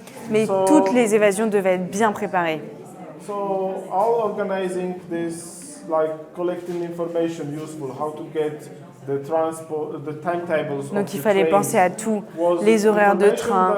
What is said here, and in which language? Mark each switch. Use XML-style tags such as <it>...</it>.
<fr>Mais toutes les évasions devaient être bien préparées.</fr> <en>So all organizing this, like collecting information useful, how to get the transport, the timetables.</en> <fr>Donc il fallait penser à tout, les horaires de train.</fr>